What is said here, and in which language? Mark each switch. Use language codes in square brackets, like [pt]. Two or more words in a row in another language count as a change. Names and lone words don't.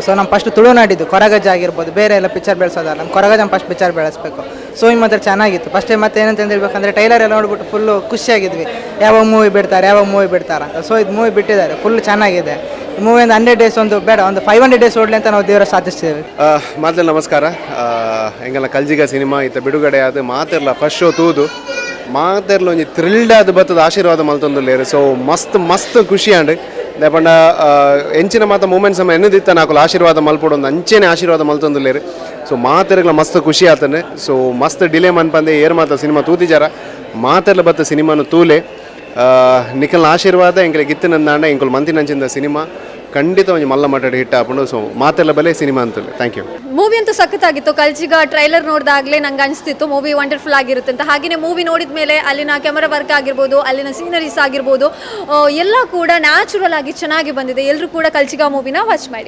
[kn] ಸೊ ನಮ್ಮ ಫಸ್ಟ್ ತುಳುನಾಡಿದ್ದು ಕೊರಗಜ್ಜ ಆಗಿರ್ಬೋದು, ಬೇರೆ ಎಲ್ಲ ಪಿಕ್ಚರ್ ಬೆಳೆಸೋದಲ್ಲ, ನಮ್ಮ ಕೊರಗಜ್ಜ [en] first picture [kn] ಬೆಳೆಸಬೇಕು. ಸೊ ಈ ಮಾತ್ರ ಚೆನ್ನಾಗಿತ್ತು. ಫಸ್ಟೇ ಮತ್ತೆ ಏನಂತ ಹೇಳ್ಬೇಕಂದ್ರೆ ಟೈಲರ್ ಎಲ್ಲ ನೋಡ್ಬಿಟ್ಟು ಫುಲ್ಲು ಖುಷಿಯಾಗಿದ್ವಿ, ಯಾವಾಗ ಮೂವಿ ಬಿಡ್ತಾರೆ ಅಂತ. ಸೊ ಇದು ಮೂವಿ ಬಿಟ್ಟಿದ್ದಾರೆ, ಫುಲ್ ಚೆನ್ನಾಗಿದೆ. ಈ ಮೂವಿ ಒಂದು 100 ಡೇಸ್ ಒಂದು ಬೇಡ, ಒಂದು 500 ಡೇಸ್ ಓಡಲಿ ಅಂತ ನಾವು ದೇವರ ಸಾಧಿಸ್ತೇವೆ. ಮೊದಲು ನಮಸ್ಕಾರ. [tcy] ಎಂಗಲ್ಲ ಕಲ್ಜಿಗ ಸಿನಿಮಾ ಇತ್ತ ಬಿಡುಗಡೆ ಆದ ಮಾತೆರ್ಲ ಫಸ್ಟ್ ಶೋ ತೂದು ಮಾತೆರ್ಲ ಒಂಜಿ ಥ್ರಿಲ್ಡ್ ಆದ ಬತ್ತದ ಆಶೀರ್ವಾದ ಮಲ್ತೊಂದುಲ್ಲೇರು. ಸೊ ಮಸ್ತ್ ಖುಷಿ ಆಂಡ್ ದಾಪಂಡ ಎಂಚಿನ ಮಾತ ಮೂಮೆಂಟ್ಸ್ ಎನ್ನದಿತ್ತ ನಾಕು ಆಶೀರ್ವಾದ ಮಲ್ಪೊಡು ಒಂದು ಅಂಚೆನೆ ಆಶೀರ್ವಾದ ಮಲ್ತೊಂದುಲ್ಲೇರು. ಸೊ ಮಾತೆರ್ಗಳ ಮಸ್ತ್ ಖುಷಿ ಆತನೆ. ಸೊ ಮಸ್ತ್ ಡಿಲೇ ಮನ್ಪಂದೆ ಏರ್ ಮಾತ ಸಿನಿಮಾ ತೂತಿಜಾರ ಮಾತೆರ್ಲ ಬತ್ತ ಸಿನಿಮಾನು ತೂಲೆ ನಿಖಲ್ನ ಆಶೀರ್ವಾದ ಎಂಕಲೆ ಗಿತ್ತಿನಂದಾಂಡ ಎಂಕುಲು ಮಂತಿನಂಚಿಂದ ಸಿನಿಮಾ ಖಂಡಿತ ಒಂದು ಮಲ್ಲ ಮಟ್ಟದ ಹಿಟ್ ಹಾಕೊಂಡು. ಸೊ ಮಾತೆಲ್ಲ ಬಲೆ ಸಿನಿಮಾ ಅಂತಲೇ. [en] thank you. [kn] ಮೂವಿ ಅಂತೂ ಸಖತ್ತಾಗಿತ್ತು. ಕಲ್ಜಿಗ ಟ್ರೈಲರ್ ನೋಡಿದಾಗಲೇ ನಂಗೆ ಅನಿಸ್ತಿತ್ತು [en] movie wonderful [kn] ಆಗಿರುತ್ತೆ ಅಂತ. ಹಾಗೆಯೇ ಮೂವಿ ನೋಡಿದ ಮೇಲೆ ಅಲ್ಲಿನ [en] camera work [kn] ಆಗಿರ್ಬೋದು, ಅಲ್ಲಿನ ಸೀನರೀಸ್ ಆಗಿರ್ಬೋದು, ಎಲ್ಲ ಕೂಡ ನ್ಯಾಚುರಲ್ ಆಗಿ ಚೆನ್ನಾಗಿ ಬಂದಿದೆ. ಎಲ್ಲರೂ ಕೂಡ ಕಲ್ಜಿಗ ಮೂವಿನ ವಾಚ್ ಮಾಡಿ.